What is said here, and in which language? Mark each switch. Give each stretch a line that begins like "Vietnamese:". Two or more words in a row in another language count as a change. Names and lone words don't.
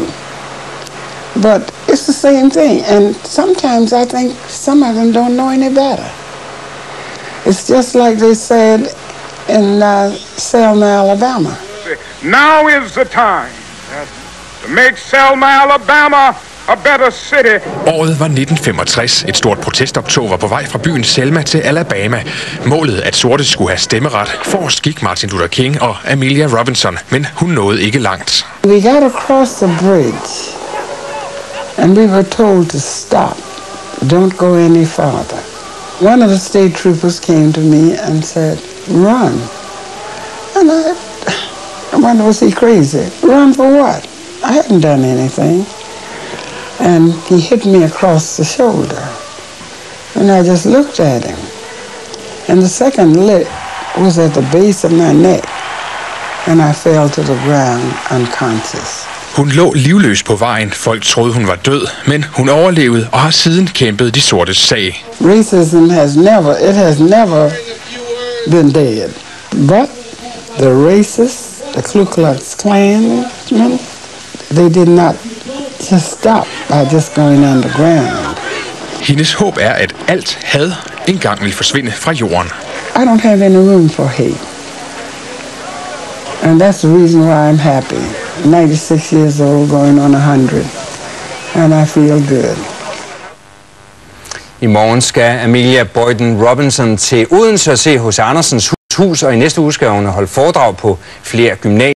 English: But it's the same thing, and sometimes I think some of them don't know any better. It's just like they said in Selma, Alabama. Now is the time to make Selma, Alabama a better city.
Danish: Året var 1965. Et stort protestoptog var på vej fra byen Selma til Alabama. Målet, at sorte skulle have stemmeret. Forrest gik Martin Luther King og Amelia Robinson, men hun nåede ikke langt.
English: We got across the bridge, and we were told to stop. Don't go any farther. One of the state troopers came to me and said, run. And I wonder, was he crazy? Run for what? I hadn't done anything. And he hit me across the shoulder. And I just looked at him. And the second lick was at the base of my neck. And I fell to the ground unconscious.
Danish: Hun lå livløs på vejen. Folk troede, hun var død, men hun overlevede og har siden kæmpet de sortes sag.
English: Racism has never been dead. But the racists, the Ku Klux Klan, they did not just stop by just going underground.
Danish: Hendes håb er, at alt had engang vil forsvinde fra jorden.
English: I don't have any room for hate. And that's the reason why I'm happy. 96 years old, going on 100. And I feel good.
Danish: I morgen skal Amelia Boyden Robinson til Odense og se H.C. Andersens hus, og i næste uge skal hun holde foredrag på flere gymnasier.